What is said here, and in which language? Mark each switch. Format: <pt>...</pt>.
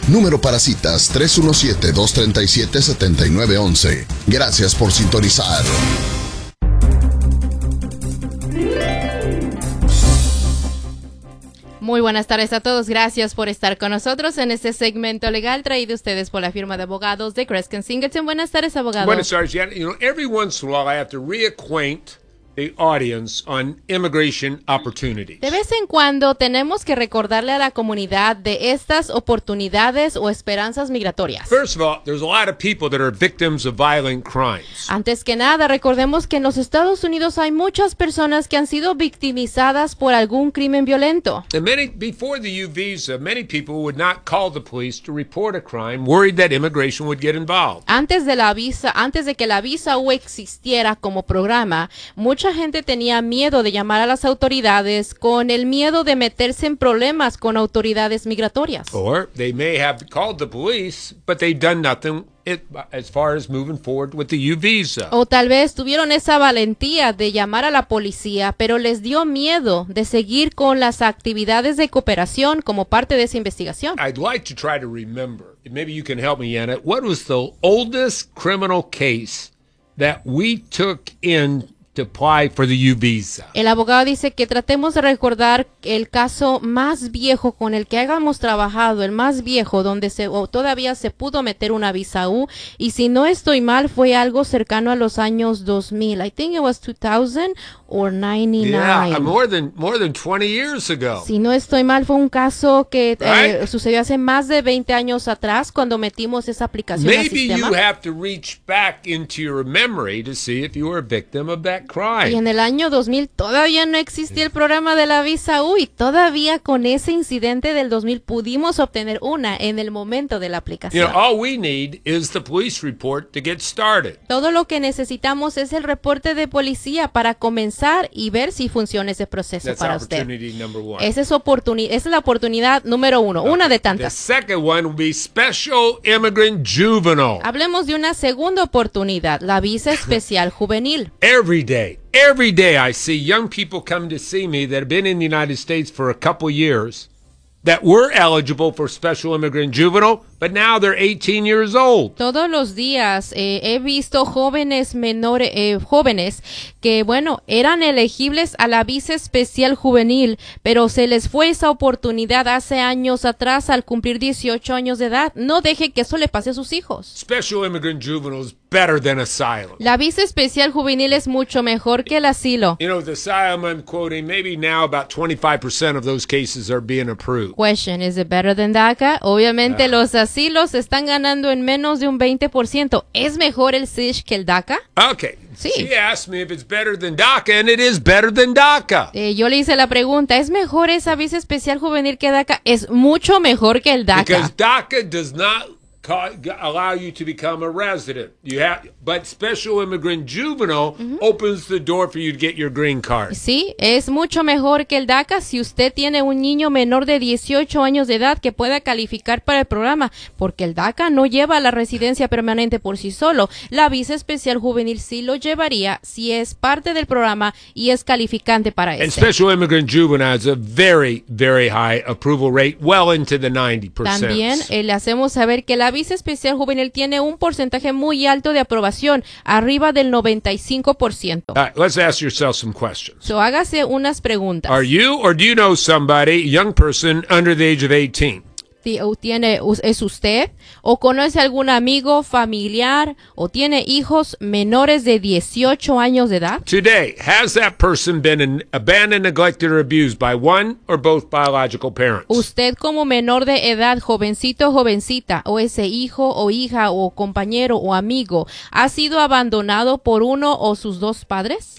<es>Número para citas 317-237-7911. Gracias por sintonizar. Muy buenas tardes a todos, gracias por estar con nosotros en este segmento legal traído a ustedes por la firma de abogados de Kreskin Singleton. Buenas tardes, abogado. Buenas tardes, Janet.</es> <en>You know, every once in a while I have to reacquaint the audience on immigration opportunities.</en> <es>De vez en cuando tenemos que recordarle a la comunidad de estas oportunidades o esperanzas migratorias.</es> <en>First of all, there's a lot of people that are victims of violent crimes.</en> <es>Antes que nada, recordemos que en los Estados Unidos hay muchas personas que han sido victimizadas por algún crimen violento.</es> <en>And many, before the U visa, many people would not call the police to report a crime, worried that immigration would get involved.</en> <es>Antes de que la visa U existiera como programa, mucha gente tenía miedo de llamar a las autoridades con el miedo de meterse en problemas con autoridades migratorias.</es> <en>Or they may have called the police, but they've done nothing as far as moving forward with the U visa.</en> <es>O tal vez tuvieron esa valentía de llamar a la policía, pero les dio miedo de seguir con las actividades de cooperación como parte de esa investigación.</es> <en>I'd like to try to remember. Maybe you can help me, Anna. What was the oldest criminal case that we took in to apply for the U visa?</en> <es>El abogado dice que tratemos de recordar el caso más viejo con el que hayamos trabajado, el más viejo donde se todavía se pudo meter una visa U, y si no estoy mal fue algo cercano a los años 2000.</es> <en>I think it was 2000 or 99. Yeah, more than 20 years ago.</en> <es>Si no estoy mal fue un caso que sucedió hace más de 20 años atrás cuando metimos esa aplicación.</es> <en>Maybe</en> <es>al sistema.</es> <en>Maybe you have to reach back into your memory to see if you were a victim of that crime.</en> <es>Y en el año 2000 todavía no existía el programa de la visa U, y todavía con ese incidente del 2000 pudimos obtener una en el momento de la aplicación.</es> <en>You know, all we need is the police report to get started.</en> <es>Todo lo que necesitamos es el reporte de policía para comenzar y ver si funciona ese proceso.</es> <en>That's</en> <es>para usted.</es> <en>Opportunity number one.</en> <es>Esa es la oportunidad número uno, okay. Una de tantas.</es> <en>The second one will be special immigrant juvenile.</en> <es>Hablemos de una segunda oportunidad, la visa especial juvenil.</es> <en>Every day I see young people come to see me that have been in the United States for a couple years that were eligible for special immigrant juvenile, but now they're 18 years old.</en> <es>Todos los días he visto jóvenes menores, jóvenes que, bueno, eran elegibles a la visa especial juvenil, pero se les fue esa oportunidad hace años atrás al cumplir 18 años de edad. No deje que eso le pase a sus hijos.</es> <en>Special immigrant juvenile is better than asylum.</en> <es>La visa especial juvenil es mucho mejor que el asilo.</es> <en>You know, the asylum I'm quoting, maybe now about 25% of those cases are being approved. Question, is it better than DACA?</en> <es>Obviamente los asilos están ganando en menos de un 20%. ¿Es mejor el SISH que el DACA? Okay. Sí.</es> <en>She asked me if it's better than DACA, and it is better than DACA.</en> <es>Yo le hice la pregunta, ¿es mejor esa visa especial juvenil que DACA? Es mucho mejor que el DACA.</es> <en>Because DACA does not allow you to become a resident. You have, but special immigrant juvenile opens the door for you to get your green card.</en> <es>Sí, es mucho mejor que el DACA si usted tiene un niño menor de 18 años de edad que pueda calificar para el programa, porque el DACA no lleva la residencia permanente por sí solo. La visa especial juvenil sí lo llevaría si es parte del programa y es calificante para eso.</es> <en>And special immigrant juvenile has a very, very high approval rate, well into the 90%.</en> <es>También le hacemos saber que la visa especial juvenil tiene un porcentaje muy alto de aprobación, arriba del 95%.</es> <en>All right, let's ask yourself some questions.</en> <es>So hágase unas preguntas.</es> <en>Are you or do you know somebody, young person under the age of 18?</en> <es>tiene es usted, o conoce algún amigo, familiar, o tiene hijos menores de 18 años de edad.</es> <en>Today, has that person been abandoned, neglected, or abused by one or both biological parents?</en> <es>Usted como menor de edad, jovencito, jovencita, o ese hijo o hija o compañero o amigo, ¿ha sido abandonado por uno o sus dos padres?</es>